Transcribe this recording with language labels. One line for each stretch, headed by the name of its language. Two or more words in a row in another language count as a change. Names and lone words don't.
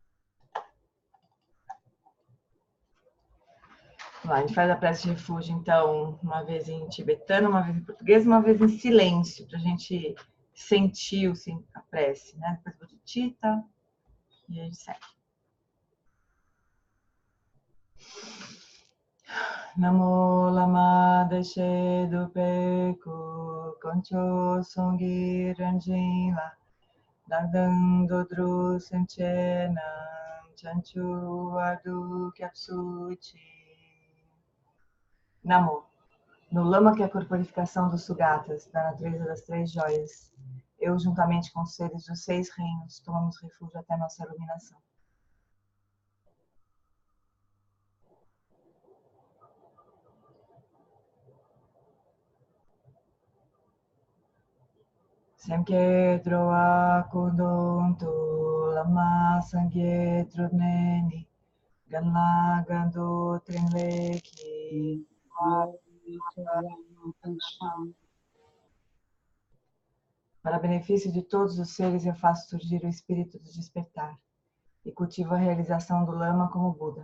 Portuguese: Vamos lá, a gente faz a prece de refúgio, então, uma vez em tibetano, uma vez em português, uma vez em silêncio, para a gente sentir a prece, né? Depois bodhicitta e a gente segue.
Tibetan: ན་མོ། བླ་མ་བདེ་གཤེགས་འདུས་པའི་སྐུ། དཀོན་མཆོག་གསུམ་གྱི་ངོ་བོ་ལ། བདག་དང་འགྲོ་དྲུག་སེམས་ཅན་རྣམས། བྱང་ཆུབ་བར་དུ་སྐྱབས་སུ་མཆི. Namo.
Portuguese: No lama que é a corporificação dos sugatas, da natureza das três joias, eu, juntamente com os seres dos 6 reinos, tomamos refúgio até nossa iluminação.
Tibetan: སེམས་བསྐྱེད་འགྲོ་བ་ཀུན་དོན་དུ། བླ་མ་སངས་རྒྱས་སྒྲུབ་ནས་ནི། གང་ལ་གང་འདུལ་ཕྲིན་ལས་ཀྱིས.
Portuguese: Para benefício de todos os seres, eu faço surgir o espírito do despertar e cultivo a realização do lama como Buda.